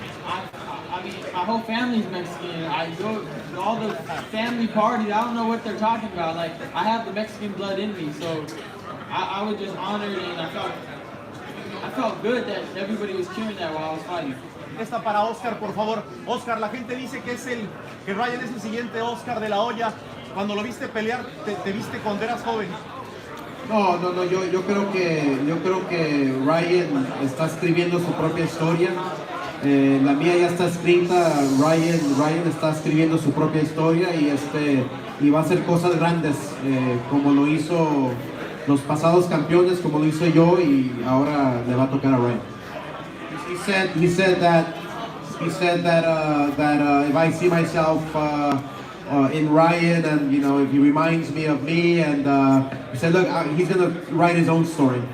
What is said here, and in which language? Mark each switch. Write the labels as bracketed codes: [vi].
[en] I mean, my whole family's Mexican. I go to all the family parties. I don't know what they're talking about. Like, I have the Mexican blood in me, so I was just honored, and I felt good that everybody was cheering that while I was fighting. [es] Esta para Oscar, por favor. Oscar, la gente dice que Ryan es el siguiente Oscar de la olla. Cuando lo viste pelear, te viste cuando eras joven. No, yo creo que Ryan está escribiendo su propia historia. La mía ya está escrita. Ryan está escribiendo su propia historia y va a hacer cosas grandes como lo hizo los pasados campeones, como lo hizo yo, y ahora le va a tocar a Ryan. [en] He said that if I see myself in Ryan, and if he reminds me of me, and he said, look, he's gonna write his own story.